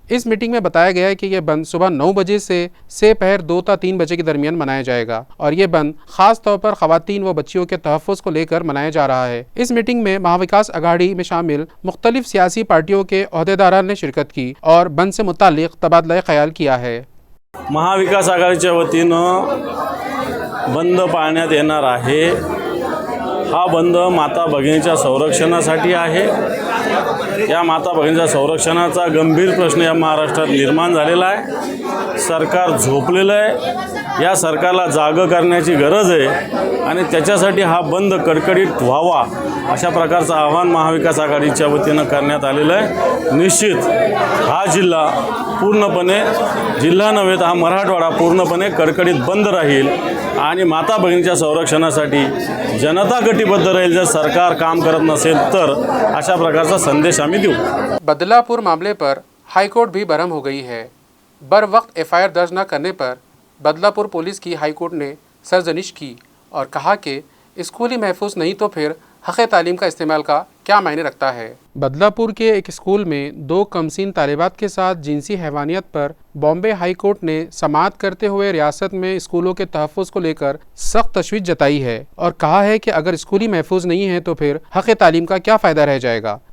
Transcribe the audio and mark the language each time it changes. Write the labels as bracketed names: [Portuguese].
[Hindi] इस मीटिंग में बताया गया है कि यह बंद सुबह 9 बजे से पहर 2 ता 3 बजे के दरमियान मनाया जाएगा और ये बंद खास तौर पर खवातीन व बच्चियों के तहफ़्फ़ुज़ को लेकर मनाया जा रहा है। इस मीटिंग में महाविकास आघाड़ी में शामिल मुख्तलिफ सियासी पार्टियों के अहदेदारान ने शिरकत की और बंद से मुतालिक तबादला ख्याल किया है। [Marathi] महाविकास आघाडीच्या वतीनं बंद पाळण्यात येणार आहे। हा बंद माता भगिनीच्या संरक्षणासाठी आहे। या माता भगिनीच्या संरक्षणाचा गंभीर प्रश्न या महाराष्ट्रात निर्माण झालेला आहे। सरकार झोपलेलं आहे। या सरकारला जाग करण्याची गरज आहे आणि त्याच्यासाठी हा बंद कडकडीत व्हावा अशा प्रकारचं आवाहन महाविकास आघाडीच्या वतीनं करण्यात आलेलं आहे। निश्चित हा जिल्हा पूर्णपणे जिल्हा नव्हे तर हा मराठवाडा पूर्णपणे कडकडीत बंद राहील आणि माता भगिनीच्या संरक्षणासाठी जनता कटिबद्ध राहील। जर सरकार काम करत नसेल तर अशा प्रकारचा संदेश आम्ही देऊ। [Hindi] बदलापुर मामले पर हाईकोर्ट भी बरहम हो गई है। बर वक्त FIR दर्ज न करने पर बदलापुर पुलिस की हाईकोर्ट ने सरजनिश की और कहा कि स्कूली महफूज नहीं तो फिर हक़ तालीम का इस्तेमाल का क्या मायने रखता है। बदलापुर के एक स्कूल में 2 कमसिन तालिबात के साथ जिनसी हैवानियत पर बॉम्बे हाई कोर्ट ने समाअत करते हुए रियासत में स्कूलों के तहफ़्फ़ुज़ को लेकर सख्त तशवीश जताई है और कहा है कि अगर स्कूली महफूज नहीं है तो फिर हक़ तालीम का क्या फ़ायदा रह जाएगा।